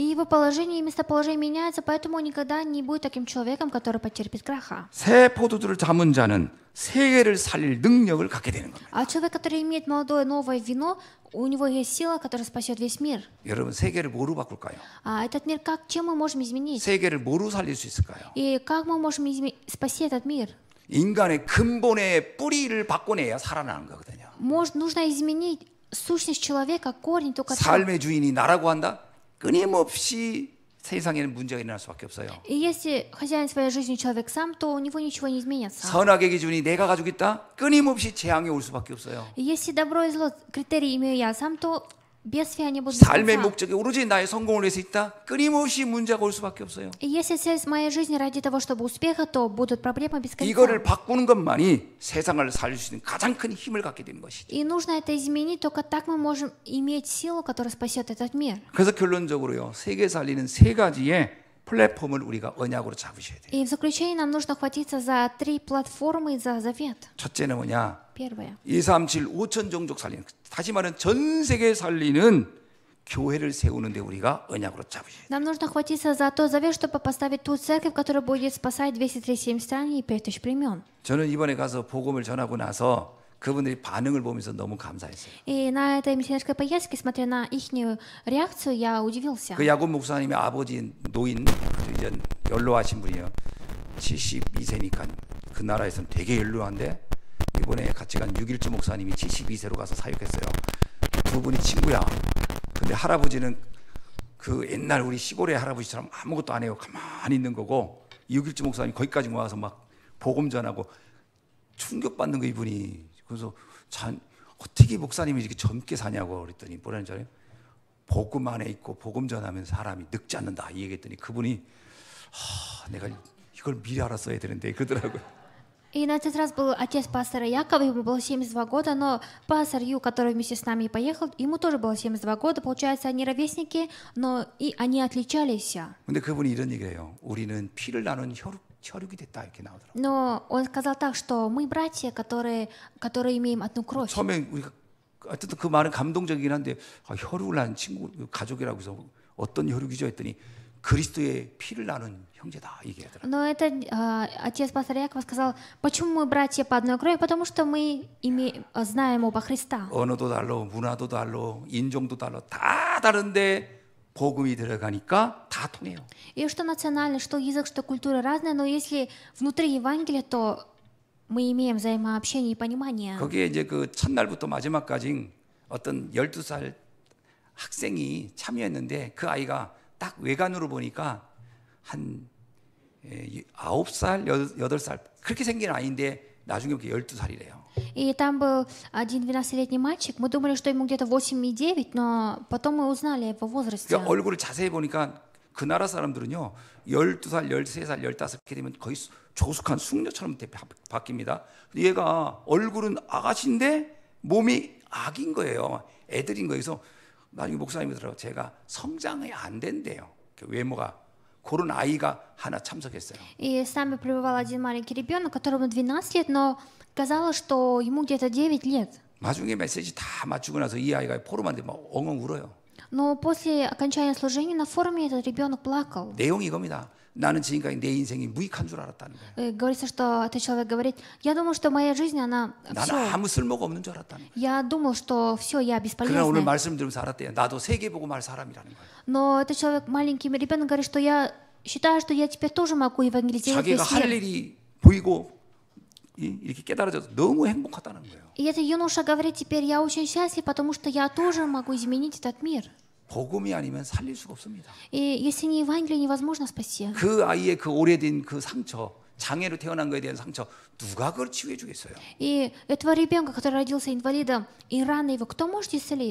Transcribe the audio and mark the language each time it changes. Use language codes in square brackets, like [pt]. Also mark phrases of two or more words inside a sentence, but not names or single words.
[ru] И его положение и местоположение меняется, поэтому он никогда не будет таким человеком, который потерпит краха. [ko] 새 포도주를 담은 자는 세계를 살릴 능력을 갖게 되는 겁니다. [ru] А человек, который имеет молодое новое вино, у него есть сила, которая спасет весь мир. [ko] 여러분, 세계를 뭐로 바꿀까요? [ru] А этот мир, чем мы можем изменить? [ko] 세계를 뭐로 살릴 수 있을까요? [ru] И как мы можем спасти этот мир? [ko] 인간의 근본의 뿌리를 바꿔내야 살아나는 거거든요. [ru] Нужно изменить сущность человека, корень, только так. [ko] 삶의 주인이 나라고 한다? 끊임없이 세상에는 문제가 일어날 수밖에 없어요. [ru] И если хозяин своей жизни человек сам, то у него ничего не изменится. [ko] 선악의 기준이 내가 가지고 있다? 끊임없이 재앙이 올 수밖에 없어요. [ru] И если добро и зло критерии имею я сам, то без фи они будут без [ko] 삶의 [ru] конца. [ko] 목적이 오로지 나의 성공을 위해서 있다? 끊임없이 문제가 올 수밖에 없어요. [ru] И если цель моей жизни ради того, чтобы успеха, то будут проблемы без конца. [ko] 이거를 바꾸는 것만이 세상을 살릴 수 있는 가장 큰 힘을 갖게 되는 것이죠. [ru] И нужно это изменить, только так мы можем иметь силу, которая спасет этот мир. [ko] 그래서 결론적으로요, 세계 살리는 세 가지의 플랫폼을 우리가 언약으로 잡으셔야 돼요. [ru] И в заключение нам нужно хватиться за 3 платформы, за завет. [ko] 첫째는 뭐냐? [ru] Первое. [ko] 237 5천 종족 살리는, 다시 말하면 전 세계 살리는 교회를 세우는데 우리가 언약으로 잡으셔야 돼요. [ru] Нам нужно хватиться за тот завет, чтобы поставить ту церковь, которая будет спасать 237 стран и 5000 племен. [ko] 저는 이번에 가서 복음을 전하고 나서 그분들이 반응을 보면서 너무 감사했어요. [ru] И на этой миссионерской поездке, смотря на их реакцию, я удивился. [ko] 그 야곱 목사님의 아버지 노인, 이제 연로하신 분이에요. 72세니까 그 나라에서는 되게 연로한데 이번에 같이 간 6.1주 목사님이 72세로 가서 사역했어요. 두 분이 친구야. 근데 할아버지는 그 옛날 우리 시골의 할아버지처럼 아무것도 안 해요. 가만히 있는 거고 6.1주 목사님이 거기까지 와서 막 복음 전하고 충격받는 거 이분이. 그래서 어떻게 목사님이 이렇게 젊게 사냐고 그랬더니 뭐라는 줄 알아요? 복음 안에 있고 복음 전하면 사람이 늙지 않는다 이 얘기했더니 그분이 내가 이걸 미리 알았어야 되는데 그러더라고요. [ru] И на этот раз был отец пастора Якова, ему было 72 года, но пастор Ю, который вместе с нами поехал, ему тоже было 72 года. Получается, они ровесники, но и они отличались. [ko] 근데 그분이 이런 얘기를 해요. 우리는 피를 나눈 혈육이 됐다 이렇게 나오더라고요. [ru] Но он сказал так, что мы братья, которые имеем одну кровь. [ko] 처음에 우리가 어쨌든 그 말은 감동적이긴 한데 혈육을 낳은 친구 가족이라고 해서 어떤 혈육이죠 했더니 그리스도의 피를 나눈 형제다 얘기하더라고요. [ru] Но это отец пастора Якова сказал, почему мы братья по одной крови, потому что мы знаем оба Христа. [ko] 언어도 달라, 문화도 달라, 인종도 달라, 다 다른데 복음이 들어가니까 다 통해요. [ru] И что национальность, что язык, что культура разная, но если внутри Евангелия, то мы имеем взаимообщение и понимание. [ko] 거기에 이제 그 첫날부터 마지막까지 어떤 12살 학생이 참여했는데 그 아이가 딱 외관으로 보니까 한 9살, 8살 그렇게 생긴 아이인데 나중에 보니까 12살이래요. [ru] И там был один 12-летний мальчик. Мы думали, что ему где-то 8 и 9, но потом мы узнали о его возрасте. [ko] 그러니까 얼굴을 자세히 보니까 그 나라 사람들은요 12살, 13살, 15 이렇게 되면 거의 조숙한 숙녀처럼 바뀝니다. 얘가 얼굴은 아가씨인데 몸이 아기인 거예요. 애들인 거예요. 그래서 나중에 목사님이더라고요. 제가 성장이 안 된대요. 외모가. 그런 아이가 하나 참석했어요. [ru] И с нами пребывал один маленький ребенок, которому 12 лет, но казалось, что ему где-то 9 лет. [ko] 나중에 메시지 다 맞추고 나서 이 아이가 포럼한테 막 엉엉 울어요. [ru] Но после окончания служения на форуме этот ребенок плакал. [ko] 내용이 이겁니다. 나는 지금까지 내 인생이 무익한 줄 알았다는 거예요. [ru] Говорится, что этот человек говорит, я думал, что моя жизнь, она [ko] 나는 [ru] все. [ko] 아무 쓸모가 없는 줄 알았다는 거예요. [ru] Я думал, что все, я [ko] 그러나 오늘 [ru] бесполезная. [ko] 말씀 들으면서 알았대요. 나도 세계 보고 말 사람이라는 거예요. [ru] Но этот человек, маленький ребенок, говорит, что я считаю, что я теперь тоже могу евангелизировать [ko] 자기가 [ru] весь [ko] 할 [ru] мир. [ko] 일이 보이고 이렇게 깨달아져서 너무 행복하다는 거예요. [ru] И этот юноша говорит, теперь я очень счастлив, потому что я тоже могу изменить этот мир. [ko] 복음이 아니면 살릴 수가 없습니다. [ru] И если не Евангелие, невозможно спасти. [ko] 그 아이의 그 오래된 그 상처, 장애로 태어난 거에 대한 상처 누가 그걸 치유해 주겠어요? [ru] И этого ребенка, который родился инвалидом, и раны его, кто может исцелить?